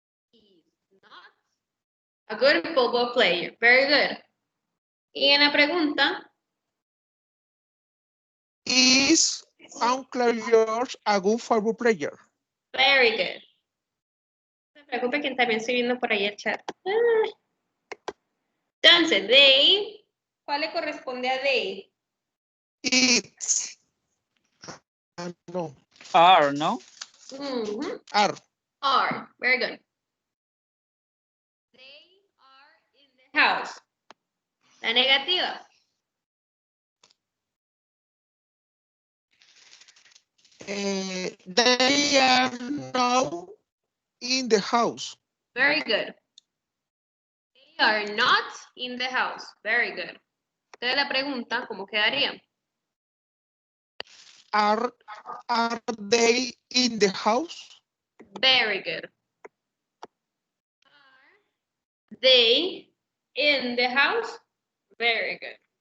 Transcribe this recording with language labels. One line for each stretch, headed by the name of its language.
English: He's not a good football player. Very good.
Spanish: Y en la pregunta,
English: Is Uncle George a good football player? very good.
Spanish: No se preocupe que también estoy viendo por ahí el chat. Entonces, they, ¿cuál le corresponde a they?
English: It's. No. Are,
Spanish: ¿no?
English: Are. Are. Very good. They are in the house.
Spanish: La negativa.
English: They are now in the house. Very good. They are not in the house. Very good.
Spanish: Entonces la pregunta, ¿cómo quedaría?
English: Are they in the house? Very good. Are they in the house? Very good.